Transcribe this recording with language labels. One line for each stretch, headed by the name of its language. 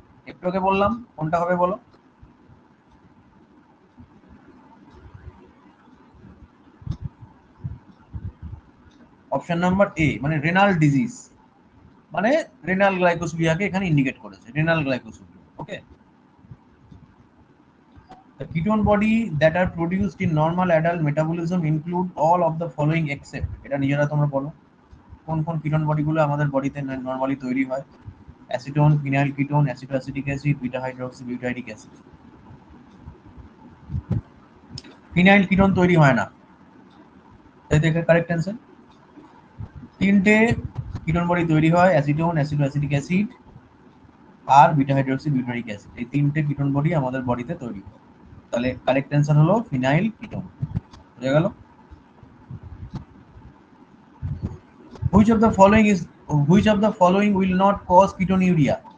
Bangla: একটু আগে বললাম, কোনটা হবে বলো? অপশন নাম্বার এ, মানে রেনাল ডিজিজ, মানে রেনাল গ্লাইকোসুরিয়াকে এখানে ইন্ডিকেট করেছে, renal glycosuria.
English: okay, the ketone body that are produced in normal adult metabolism include all of the following except,
Bangla: এটা নিজেরা তোমরা বলো কোন কোন কিটোন বডিগুলো আমাদের বডিতে নরমালি তৈরি হয়?
English: Acetone, phenyl ketone, aceto acetic acid, beta hydroxy butyric acid.
Bangla: Phenyl ketone তৈরি হয় না, তাই তো এটা কারেক্ট অ্যান্সার। তিনটে কিটোন বডি তৈরি হয়, অ্যাসিটোন, অ্যাসিটো অ্যাসিটিক অ্যাসিড আর বিটা হাইড্রোক্সি বিউটারিক অ্যাসিড। এই তিনটে কিটোন বডি আমাদের বডিতে তৈরি হয়, তাহলে কারেক্ট অ্যান্সার হলো ফিনাইল কিটোন। বুঝে গেল?
English: Which of the following is, which of the following will not cause ketonuria?